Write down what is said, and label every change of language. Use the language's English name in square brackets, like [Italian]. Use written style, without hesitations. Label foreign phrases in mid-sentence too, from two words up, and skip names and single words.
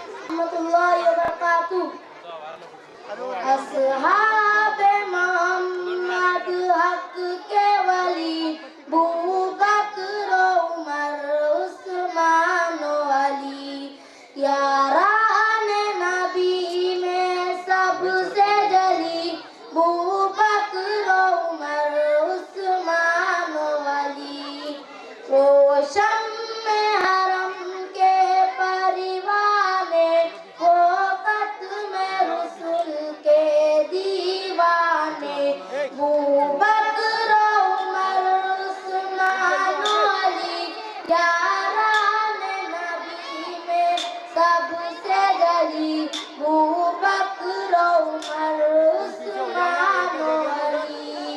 [Arabic] ورحمة الله وبركاته. [Urdu] اصحاب محمد حق کے ولی، ابو بکر عمر عثمان علی, یارانِ نبی میں سب سے جلی، ابو بکر عمر عثمان علی. روشن میں حرم کے پروانے، وہ ختم رسول کے دیوانے، ابو بکر عمر عثمان علی، یارانِ نبی میں سب سے جلی، ابو بکر عمر عثمان علی.